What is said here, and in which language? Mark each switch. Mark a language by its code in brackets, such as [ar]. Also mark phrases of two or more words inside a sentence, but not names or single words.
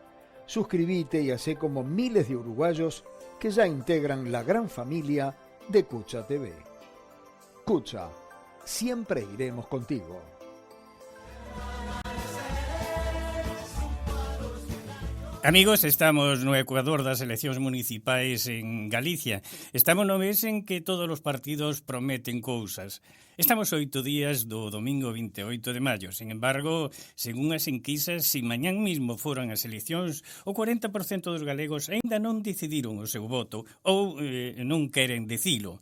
[es] Suscríbete y hacé como miles de uruguayos que ya integran la gran familia de Cucha TV. Cucha, siempre iremos contigo. [gl] Amigos, estamos no Ecuador das eleccións municipais en Galicia. Estamos no mes en que todos os partidos prometen cousas. Estamos 8 días do domingo 28 de maio. [es] Sin embargo, [gl] según as enquisas, se mañán mismo foran as eleccións, o 40% dos galegos aínda non decidiron o seu voto ou non queren dicilo.